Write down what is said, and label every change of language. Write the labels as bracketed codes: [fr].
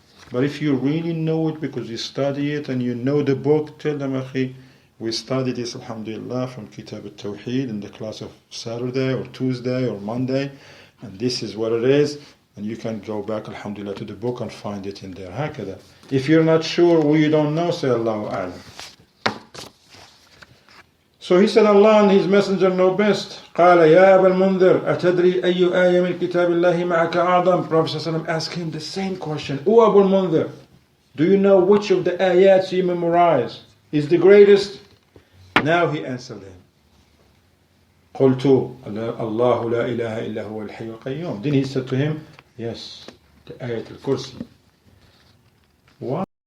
[en] But if you really know it because you study it and you know the book, tell them, akhi, we studied this, alhamdulillah, from Kitab al-Tawheed in the class of Saturday or Tuesday or Monday, and this is what it is, and you can go back, alhamdulillah, to the book and find it in there. Hakada. If you're not sure or you don't know, say Allahu A'lam. So he said, Allah and His Messenger know best. [ar] قال يا أبا المنذر أتدري أي آية من كتاب الله معك أعظم? [en] Prophet ﷺ asked him the same question. O Abu al-Mundhir, do you know which of the ayats you memorize is the greatest? Now he answered him. قلت الله لا إله إلا هو الحي القيوم. Then he said to him, yes, the AYATUL-KURSI. Why?